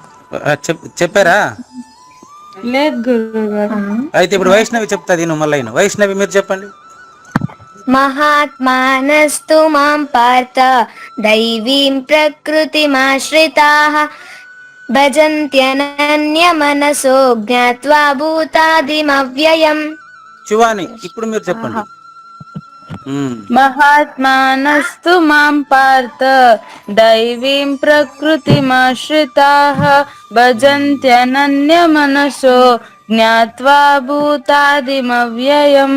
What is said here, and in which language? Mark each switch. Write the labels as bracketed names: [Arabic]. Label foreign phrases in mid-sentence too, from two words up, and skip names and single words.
[Telugu] చెప్పారా? లేదు గురువు గారు. అయితే ఇప్పుడు వైష్ణవి చెప్తాది, నువ్వు మళ్ళీ వైష్ణవి మీరు చెప్పండి. [Sanskrit] महात्मानस्तु मां पार्थ दैवीं प्रकृतिमाश्रिताः भजन्त्यनन्यमनसो ज्ञात्वा भूतादिमव्ययम्. [Telugu] శివాని ఇప్పుడు మీరు చెప్పండి. [Sanskrit] మహాత్మానస్తు మాం పార్థ దైవీం ప్రకృతిమాశ్రితాః భజంత్యనన్యమనసో జ్ఞాత్వా భూతాదిమవ్యయం.